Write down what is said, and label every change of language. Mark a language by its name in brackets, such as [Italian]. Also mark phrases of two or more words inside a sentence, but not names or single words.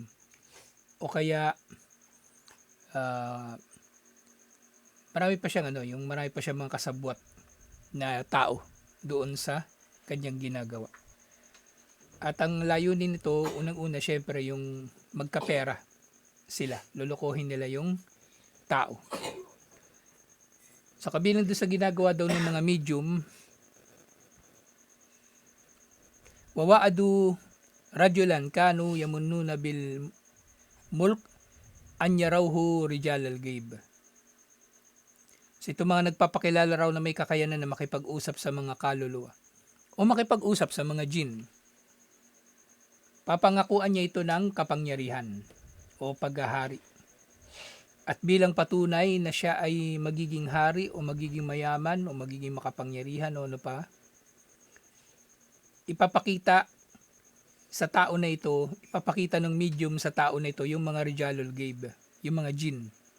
[Filipino] O kaya marami pa siyang marami pa siyang mga kasabwat na tao doon sa kanyang ginagawa. At ang layunin nito, unang-una syempre yung magkapera sila. Lulukohin nila yung tao. Sa kabilang doon sa ginagawa daw ng mga medium, [Arabic] وواعدوا رجلا كانوا يمنونه بالملك أن يروه رجال الغيب. [Filipino] So ito mga nagpapakilala raw na may kakayanan na makipag-usap sa mga kaluluwa o makipag-usap sa mga jin. Papangakuan niya ito ng kapangyarihan o paghahari. At bilang patunay na siya ay magiging hari o magiging mayaman o magiging makapangyarihan o ano pa, ipapakita sa tao na ito, ipapakita ng medium sa tao na ito yung mga [Arabic] رجال الغيب, [Filipino] yung mga jin.